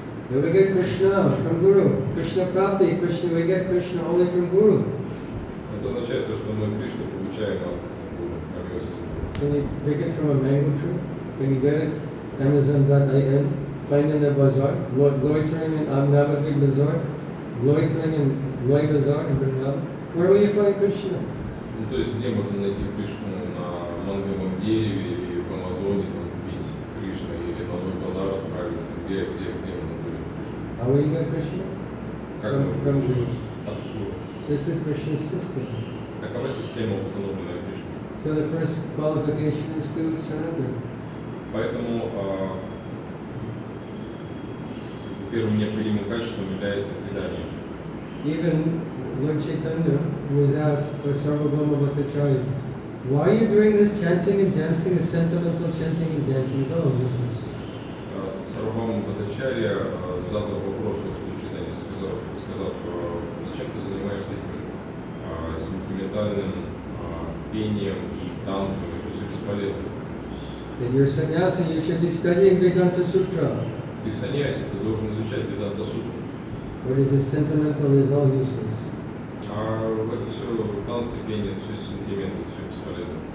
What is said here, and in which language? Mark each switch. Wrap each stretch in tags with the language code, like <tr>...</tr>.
<en>We get Krishna from Guru. Krishna Prapti, Krishna, we get Krishna only from Guru.</en> <ru>Это означает то, что мы Кришну получаем от Гуру, по милости Гуру.</ru> <en>Can you pick it from a mango tree? Can you get it? Amazon.in. Find in the bazaar. Loitering in Sarva-дрик bazaar. Loitering in Loi bazaar in Vrindavan. Where will you find Krishna?</en> <ru>Ну, то есть, где можно найти Кришну? На манговом дереве или в Амазоне там купить Кришну или на Лой базар отправиться? Где можно купить Кришну?</ru> <en>How will you get Krishna?</en> <ru>Как</ru> <en>From</en> <ru>мы</ru> <en>Guru.</en> <ru>от Гуру?</ru> <en>This is Krishna's system.</en> <ru>Такова система, установленная Кришной.</ru> <en>So the first qualification is to surrender.</en> <ru>Поэтому первым необходимым качеством является предание.</ru> <en>Even Lord Chaitanya was asked by Sarva-дрик Bhattacharya, why are you doing this chanting and dancing, this sentimental chanting and dancing? It's all useless.</en> <ru>Сарва-дрик Бхаттачарья задал вопрос Господу Чайтанье, сказав, зачем ты занимаешься этим сентиментальным пением и танцем, это все бесполезно.</ru> <en>Then you're sannyasi, you should be studying Vedanta Sutra.</en> <ru>Ты саньяси, ты должен изучать Веданта Сутру.</ru> <en>What is this sentimental is all useless.</en> <ru>А это все танцы, пение, это все сентименты, все бесполезно.</ru>